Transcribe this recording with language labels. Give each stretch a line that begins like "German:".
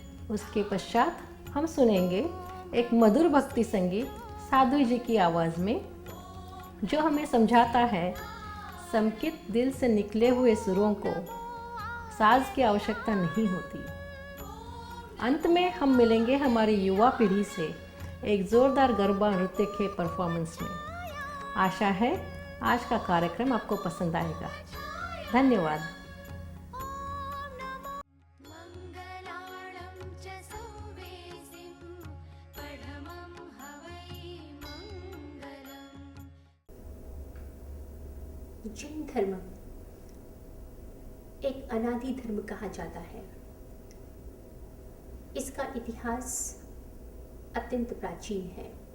Hindi: उसके पश्चात हम सुनेंगे एक मधुर भक्ति संगीत साध्वी जी की आवाज़ में, जो हमें समझाता है समकित दिल से निकले हुए सुरों को साज की आवश्यकता नहीं होती। अंत में हम मिलेंगे हमारी युवा पीढ़ी से एक ज़ोरदार गरबा नृत्य के परफॉर्मेंस में। आशा है आज का कार्यक्रम आपको पसंद आएगा। धन्यवाद।
Prakrit languages: मङ्गलाणं च सौवेसिं पठमं हवै मङ्गलम्।
Hindi: जैन धर्म एक अनादि धर्म कहा जाता है। इसका इतिहास अत्यंत प्राचीन है।